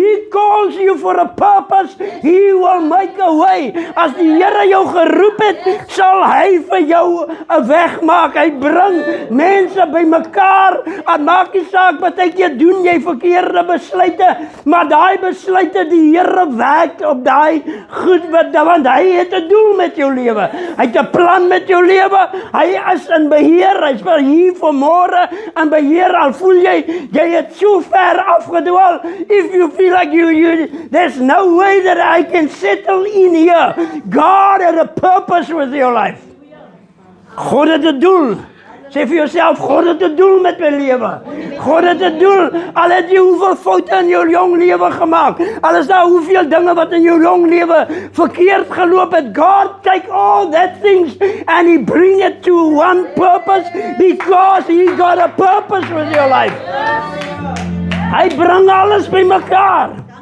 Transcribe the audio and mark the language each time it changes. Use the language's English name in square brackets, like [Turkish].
[English] calls you for a purpose, He will make a way. [Afrikaans] As die Here jou geroep het, sal Hy vir jou 'n weg maak. Hy bring mense bymekaar. En maak nie saak, partykeer doen jy verkeerde besluite, maar daai besluite, die Here werk op daai goed, want Hy het 'n doel met jou lewe. Hy het 'n plan met jou lewe. Hy is in beheer. Hy's vir hier vanmôre in beheer. Al voel jy het so ver afgedwaal. [English] If you feel like there's no way that I can settle in here. God had a purpose with your life. [Afrikaans] God het 'n doel. Sê vir jouself, God het 'n doel met my lewe. God het 'n doel. Al het jy hoeveel foute in jou jong lewe gemaak. Al is daar hoeveel dinge wat in jou jong lewe verkeerd geloop het. [English] God take all that things and He bring it to one purpose because He got a purpose with your life. [Afrikaans] Hy bring alles bymekaar.